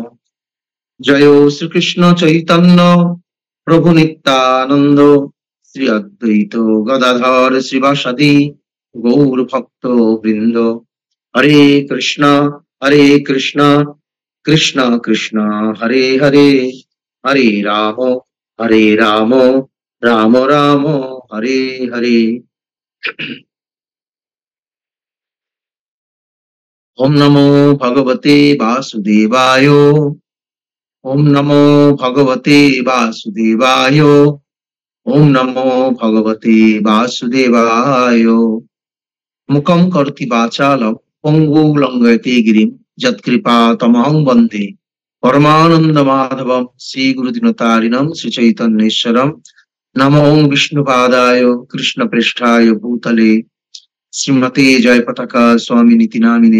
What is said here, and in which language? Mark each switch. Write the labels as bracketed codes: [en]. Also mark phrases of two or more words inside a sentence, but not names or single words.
[sa] জয় শ্রীকৃষ্ণ চৈতন্য প্রভু নিত্যানন্দ শ্রী অদ্বৈত গদাধর শ্রীবাসাদি গৌর ভক্ত বৃন্দ। হরে কৃষ্ণ কৃষ্ণ কৃষ্ণ হরে হরে, হরে রাম রাম রাম হরে হরে। ওম নমো ভগবতে বাসুদেবায়। ওম নমো ভগবতে বাসুদেবায়। ওম নমো ভগবতে বাসুদেবায়। মুখম করোতি বাচালম পঙ্গু লঙ্ঘয়তে গিরিম যৎকৃপা তমহং বন্দে পরমানন্দ মাধবম শ্রী গুরু দীনতারিণম শ্রী চৈতন্যেশ্বরম। নমো বিষ্ণুপাদায় কৃষ্ণ পৃষ্ঠায় ভূতলে শ্রীমতে জয় পতাকা স্বামিনীতি নামিনে।